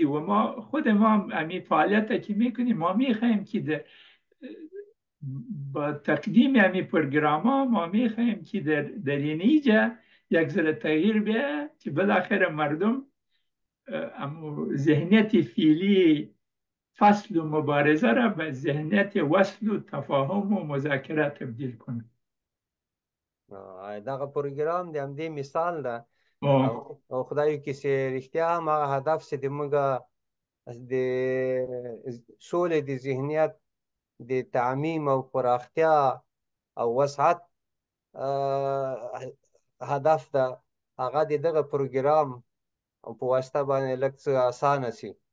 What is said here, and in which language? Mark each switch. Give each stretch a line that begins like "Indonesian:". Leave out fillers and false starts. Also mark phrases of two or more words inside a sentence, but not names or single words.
Persian: و ما خود ما همین فعالیت که میکنیم، ما میخوایم که با تقدیم همین پروگرام ها ما میخوایم که در اینجا یک ذره تغییر بیه که بالاخره مردم ذهنیت فعلی فصل و مبارزه را به ذهنیت وصل و تفاهم و مذاکره تبدیل کنه.
Pashto: دغه پروګرام د همدې مثال ده. آه. او خدای کې چې رښتیا هم هغه هدف چې موږ د سولې د ذهنیت د تعمیم او پراختیا او وسعت هدف ده، هغه د دغه پروګرام په واسطه باندې لږ څه اسانه شي.